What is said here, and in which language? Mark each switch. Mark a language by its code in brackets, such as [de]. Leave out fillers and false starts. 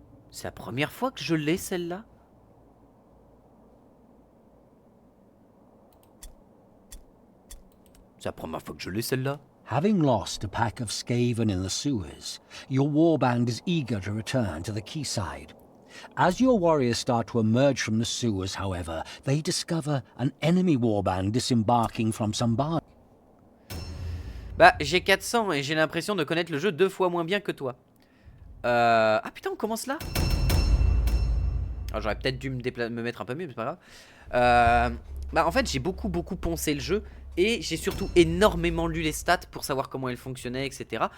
[fr] C'est la première fois que je l'ai, celle-là. C'est la première fois que je l'ai, celle-là. [en] Having lost a pack of Skaven in the sewers, your warband is eager to return to the quayside. As your warriors start to emerge from the sewers, however, they discover an enemy warband disembarking from some bar. [fr] Bah, j'ai 400 et j'ai l'impression de connaître le jeu 2 fois moins bien que toi. Ah putain, on commence là. Alors j'aurais peut-être dû me mettre un peu mieux, mais c'est pas grave. Bah en fait, j'ai beaucoup poncé le jeu. Et j'ai surtout énormément lu les stats pour savoir comment elles fonctionnaient, etc.